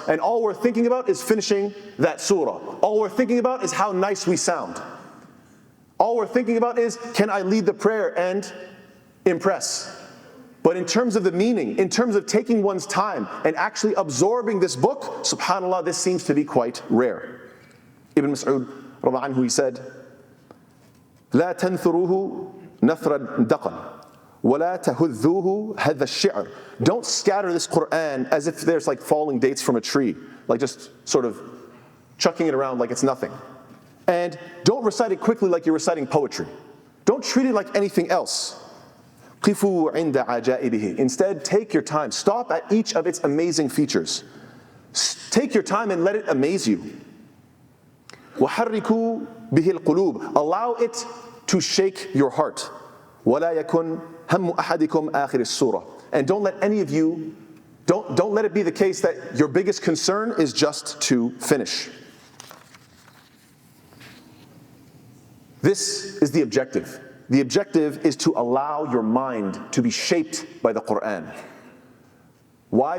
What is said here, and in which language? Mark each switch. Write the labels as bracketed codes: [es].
[en] And all we're thinking about is finishing that surah. All we're thinking about is how nice we sound. All we're thinking about is, can I lead the prayer and impress? But in terms of the meaning, in terms of taking one's time and actually absorbing this book, subhanAllah, this seems to be quite rare. Ibn Mas'ud, radiyallahu anhu, he said, [ar] لا تنثروه نثر الدقن ولا تهذوه هذا الشعر. [en] Don't scatter this Qur'an as if there's like falling dates from a tree, like just sort of chucking it around like it's nothing. And don't recite it quickly like you're reciting poetry. Don't treat it like anything else. [ar] قفوا عند عجائبه. [en] Instead, take your time. Stop at each of its amazing features. Take your time and let it amaze you. [ar] وحركوا به القلوب. [en] Allow it to shake your heart. [ar] ولا يكن هم أحدكم آخر السورة. [en] And don't let any of you, don't let it be the case that your biggest concern is just to finish. This is the objective. The objective is to allow your mind to be shaped by the Qur'an. Why?